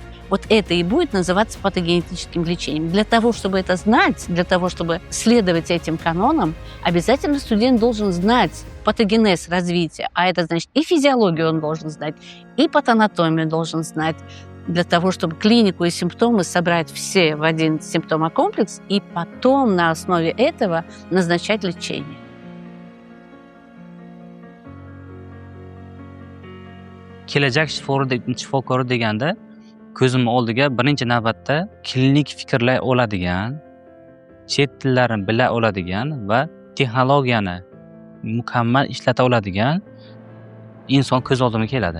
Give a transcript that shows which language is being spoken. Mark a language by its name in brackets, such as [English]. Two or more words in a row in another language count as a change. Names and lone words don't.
[Russian] Вот это и будет называться патогенетическим лечением. Для того, чтобы это знать, для того, чтобы следовать этим канонам, обязательно студент должен знать патогенез развития. А это значит и физиологию он должен знать, и патанатомию должен знать, для того, чтобы клинику и симптомы собрать все в один симптомокомплекс и потом на основе этого назначать лечение. [Uzbek] Kelajak shifokori deganda ko'zimni oldiga birinchi navbatda klinik fikrlay oladigan, chet tillarini bila oladigan va texnologiyani mukammal ishlata oladigan inson ko'z oldimga keladi.